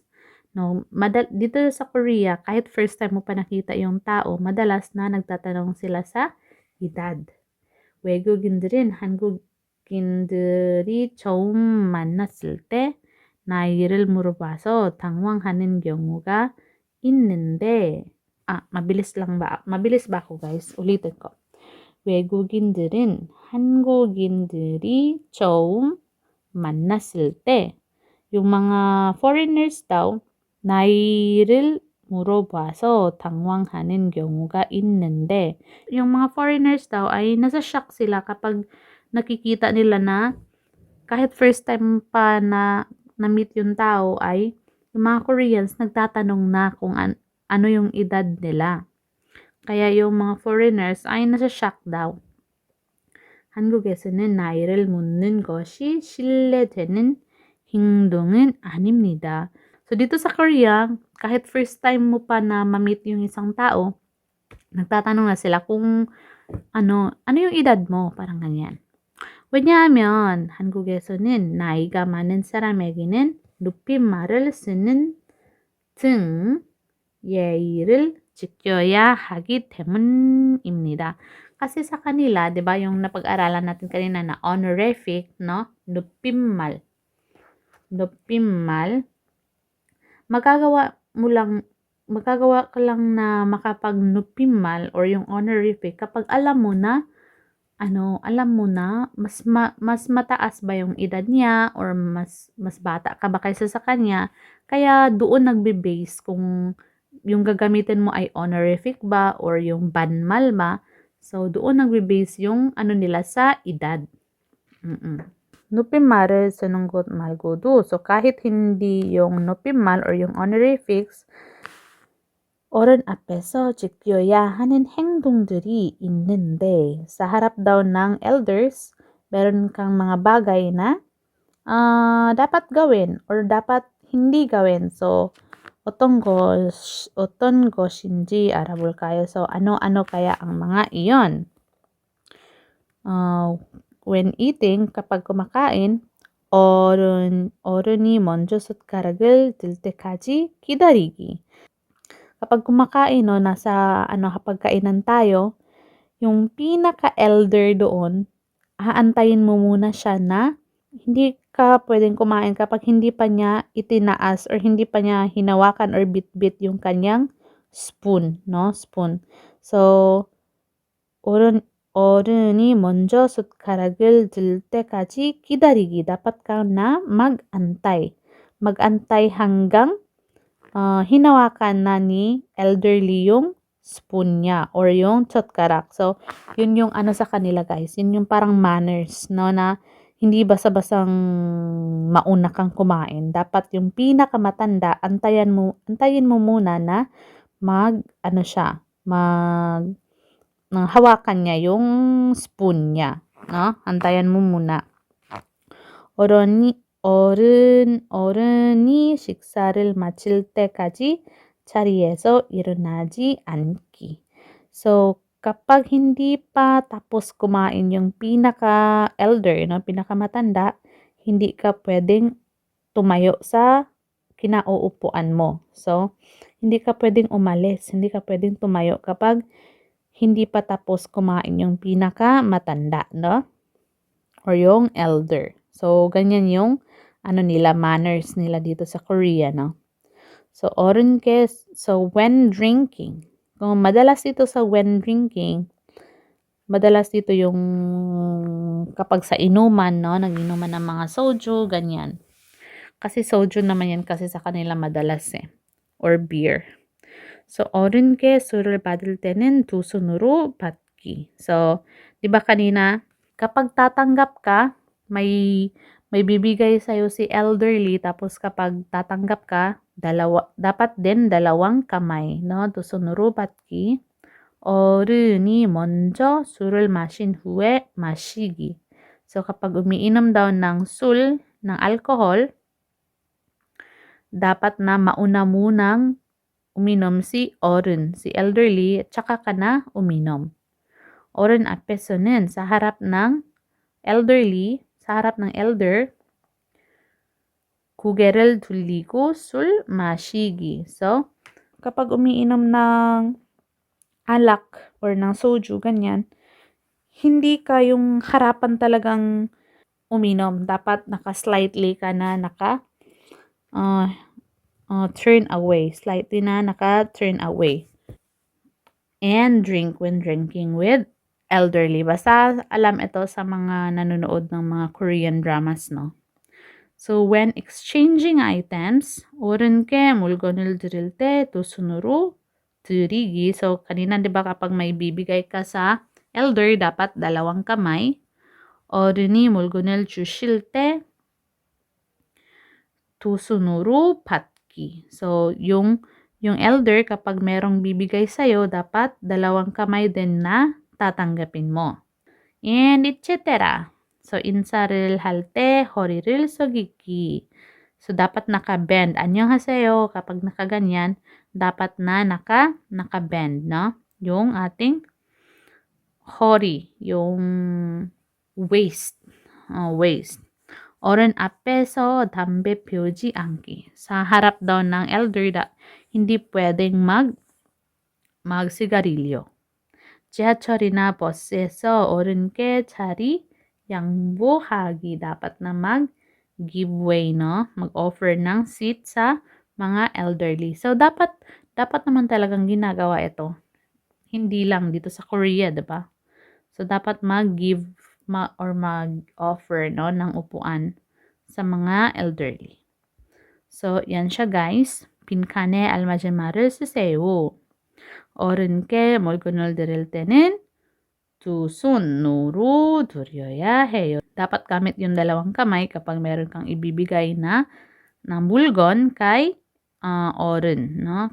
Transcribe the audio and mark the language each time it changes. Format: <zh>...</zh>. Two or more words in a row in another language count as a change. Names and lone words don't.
<tl>No, dito sa Korea, kahit</tl> <en>first time</en> <tl>mo pa nakita yung tao, madalas na nagtatanong sila sa edad.</tl> <ko>외국인들은 한국인들이 처음 만났을 때 나이를 물어봐서 당황하는 경우가 있는데,</ko> <tl>mabilis ba ako guys? Ulitin ko.</tl> <ko>외국인들은 한국인들이 처음 만났을 때,</ko> <tl>yung mga foreigners daw,</tl> <ko>나이를 물어봐서 당황하는 경우가 있는데,</ko> <tl>yung mga foreigners daw ay nasa shock sila kapag nakikita nila na kahit</tl> <en>first time</en> <tl>pa na na-meet yung tao ay yung mga Koreans nagtatanong na kung ano yung edad nila. Kaya yung mga foreigners ay nasa shock daw.</tl> <ko>한국에서는 나이를 묻는 것이 신뢰되는 행동은 아닙니다.</ko> <tl>So, dito sa Korea, kahit</tl> <en>first time</en> <tl>mo pa na ma-meet yung isang tao, nagtatanong na sila kung ano yung edad mo, parang ganyan.</tl> <ko>왜냐하면 한국에서는 나이가 많은 사람에게는 높임말을 쓰는 등 예의를 지켜야 하기 때문입니다.</ko> <tl>Kasi sa kanila, 'di ba, yung napag-aralan natin kanina na honorific, no?</tl> <ko>높임말.</ko> <tl>Magagawa ka lang na makapag-높임말 or yung honorific kapag alam mo na mas mataas ba yung edad niya or mas bata ka ba kaysa sa kanya. Kaya doon nagbe-base kung yung gagamitin mo ay honorific ba or yung banmal ba. So, doon nagbe-base yung nila sa edad.</tl> <ko>높임말을 쓰는 것 말고도,</ko> <tl>so kahit hindi yung 높임말 or yung honorifics,</tl> <ko>어른 앞에서 지켜야 하는 행동들이 있는데,</ko> <tl>sa harap daw ng elders, meron kang mga bagay na dapat gawin or dapat hindi gawin. So,</tl> <ko>어떤 것인지 알아볼까요?</ko> <tl>So, ano-ano kaya ang mga iyon?</tl> <en>When eating,</en> <tl>kapag kumakain,</tl> <ko>어른이 먼저 숟가락을 들 때까지 기다리기.</ko> <tl>Kapag kumakain, nasa hapagkainan tayo, yung pinaka-elder doon, aantayin mo muna siya na hindi ka pwedeng kumain kapag hindi pa niya itinaas or hindi pa niya hinawakan or bit-bit yung kanyang spoon, no? Spoon. So,</tl> <ko>어른이 먼저 숟가락을 들 때까지 기다리기.</ko> <tl>Dapat ka na mag-antay. Mag-antay hanggang hinawakan na ni elderly yung spoon niya or yung 젓가락. So, yun yung sa kanila guys. Yun yung parang manners, no, na hindi basta-basang mauna kang kumain. Dapat yung pinakamatanda, antayin mo muna na hawakan niya yung spoon niya, no? Antayin mo muna.</tl> <ko>어른이 식사를 마칠 때까지 자리에서 일어나지 않기.</ko> <tl>So, kapag hindi pa tapos kumain yung pinaka-elder, no, pinakamatanda, hindi ka pwedeng tumayo sa kinauupuan mo. So, hindi ka pwedeng umalis, hindi ka pwedeng tumayo kapag hindi pa tapos kumain yung pinakamatanda, no? Or yung elder. So, ganyan yung manners nila dito sa Korea, no?</tl> <en>So, when drinking,</en> <tl>kung madalas dito sa</tl> <en>when drinking,</en> <tl>madalas dito yung kapag sa inuman, no? Nag-inuman ng mga soju, ganyan. Kasi soju naman yan kasi sa kanila madalas or beer. So,</tl> <ko>어른께 술을 받을 때는 두 손으로 받기.</ko> <tl>So, di ba kanina, kapag tatanggap ka, may may bibigay sa'yo si elderly tapos kapag tatanggap ka, dapat din dalawang kamay, no?</tl> <ko>두 손으로 받기. 어른이 먼저 술을 마신 후에 마시기.</ko> <tl>So kapag umiinom daw ng ng alcohol, dapat na mauna munang uminom si 어른, si elderly, at saka ka na uminom.</tl> <ko>어른 앞에서는</ko> <tl>sa harap ng elderly, sa harap ng elder,</tl> <ko>고개를 돌리고 술 마시기.</ko> <tl>So, kapag umiinom ng alak or ng soju, ganyan, hindi ka yung harapan talagang uminom. Dapat naka-slightly ka na</tl> <en>turn away.</en> <tl>Slightly na naka-</tl> <en>turn away. And drink when drinking with elderly.</en> <tl>Basta alam ito sa mga nanonood ng mga</tl> <en>Korean dramas,</en> <tl>no?</tl> <en>So, when exchanging items,</en> <ko>어른께 물건을 드릴 때 두 손으로 드리기.</ko> <tl>So, kanina, di ba, kapag may bibigay ka sa elder, dapat dalawang kamay.</tl> <ko>어른이 물건을 주실 때 두 손으로 받기.</ko> <tl>So, yung elder, kapag merong bibigay sa'yo, dapat dalawang kamay din na tatanggapin mo.</tl> <en>And etc. So,</en> <ko>인사를 할 때 허리를 숙이기.</ko> <tl>So, dapat naka-bend. 안녕하세요. Kapag nakaganyan, dapat na naka-bend, no? Yung ating 허리, yung waist. Waist.</tl> <ko>어른 앞에서 담배 피우지 않기.</ko> <tl>Sa harap daw ng elder, hindi pwedeng magsigarilyo.</tl> <ko>지하철이나 버스에서 어른께 자리 양보하기.</ko> <tl>Dapat na mag-giveaway, no? Mag-offer ng seat sa mga elderly. So, dapat naman talagang ginagawa ito. Hindi lang dito sa Korea, diba? So, dapat mag-give or mag-offer, no, ng upuan sa mga elderly. So, yan siya, guys.</tl> <ko>빈칸에 알맞은 말을 쓰세요. 어른께 물건을 드릴 때는 두 손으로 드려야 해요.</ko> <tl>Dapat gamit yung dalawang kamay kapag meron kang ibibigay na 물건 kay 어른, no?</tl>